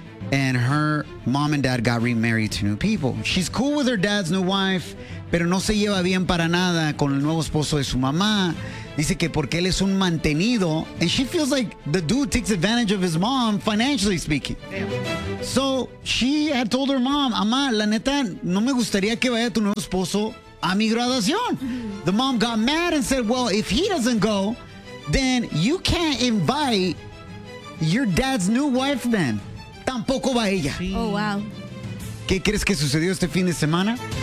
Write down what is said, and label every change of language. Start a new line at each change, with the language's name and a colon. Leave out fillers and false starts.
English: And her mom and dad got remarried to new people. She's cool with her dad's new wife,
Spanish: pero no se lleva bien para nada con el nuevo esposo de su mamá. Dice que porque él es un mantenido,
English: and she feels like the dude takes advantage of his mom, financially speaking. So she had told her mom,
Spanish: Amá, la neta, no me gustaría que vaya tu nuevo esposo a mi graduación.
English: The mom got mad and said, well, if he doesn't go, then you can't invite your dad's new wife then.
Spanish: Tampoco va ella.
English: Oh, wow.
Spanish: ¿Qué crees que sucedió este fin de semana?